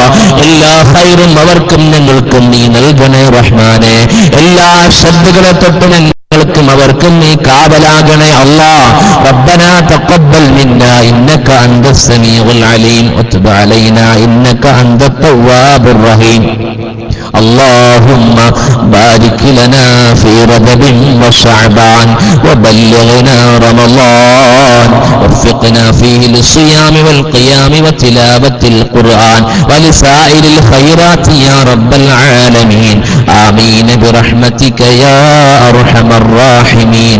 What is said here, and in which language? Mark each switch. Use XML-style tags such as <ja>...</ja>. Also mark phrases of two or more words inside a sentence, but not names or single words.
<ml>എല്ലാ ഖൈറും അവർക്കും ഞങ്ങൾക്കും നീ നൽകണേ റഹ്മാനെ. എല്ലാ ശ്രദ്ധകളെ തൊട്ട് ഞങ്ങൾക്കും അവർക്കും നീ കാവലാകണേ അല്ലാഹ്.</ml> <ar>ربنا تقبل منا إنك أنت السميع العليم وتب علينا إنك أنت التواب الرحيم. اللهم بارك لنا في رجب وشعبان وبلغنا رمضان وفقنا فيه للصيام والقيام وتلاوة القرآن ولسائر الخيرات يا رب العالمين آمين برحمتك يا أرحم الراحمين.</ar>